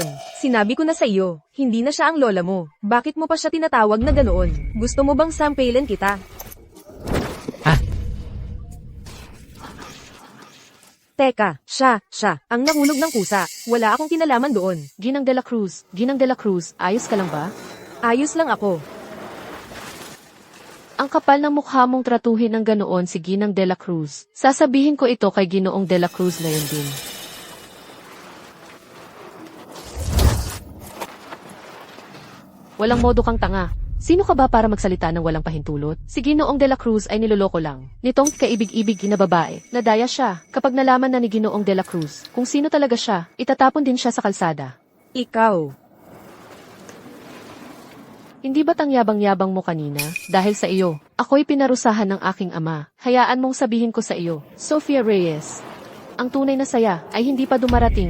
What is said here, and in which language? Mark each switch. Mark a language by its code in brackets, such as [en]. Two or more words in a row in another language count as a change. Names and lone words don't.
[tl] Sinabi ko na sa iyo, hindi na siya ang lola mo. Bakit mo pa siya tinatawag na ganoon? Gusto mo bang sampailan kita? Teka, siya, ang nahulog ng kusa. Wala akong kinalaman doon. Ginang de la Cruz, ayos ka lang ba? Ayos lang ako. Ang kapal ng mukha mong tratuhin ng ganoon si Ginang de la Cruz. Sasabihin ko ito kay Ginoong de la Cruz ngayon din. Walang modo kang tanga. Sino ka ba para magsalita ng walang pahintulot? Si Ginoong de la Cruz ay niloloko lang. Nitong kaibig-ibig na babae, nadaya siya. Kapag nalaman na ni Ginoong de la Cruz kung sino talaga siya, itatapon din siya sa kalsada. Ikaw. Hindi ba't ang yabang-yabang mo kanina? Dahil sa iyo, ako'y pinarusahan ng aking ama. Hayaan mong sabihin ko sa iyo, Sofia Reyes. Ang tunay na saya ay hindi pa dumarating.